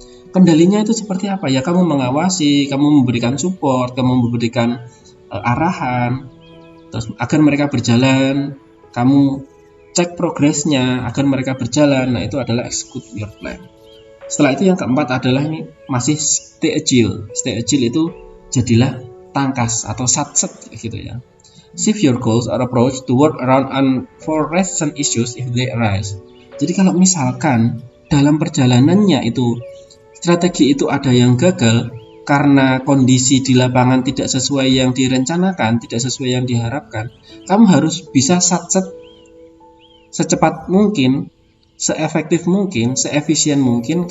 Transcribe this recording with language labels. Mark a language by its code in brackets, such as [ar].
[id] Kendalinya itu seperti apa? Ya kamu mengawasi, kamu memberikan support, kamu memberikan arahan, terus agar mereka berjalan. Kamu cek progresnya agar mereka berjalan. Nah, itu adalah [en] execute your plan. [id] Setelah itu yang keempat adalah ini masih stay agile. Stay agile itu jadilah tangkas atau satset gitu ya. [en] Shift your goals or approach to work around unforeseen issues if they arise. [id] Jadi kalau misalkan dalam perjalanannya itu strategi itu ada yang gagal karena kondisi di lapangan tidak sesuai yang direncanakan, tidak sesuai yang diharapkan, kamu harus bisa satset secepat mungkin, seefektif mungkin, seefisien mungkin.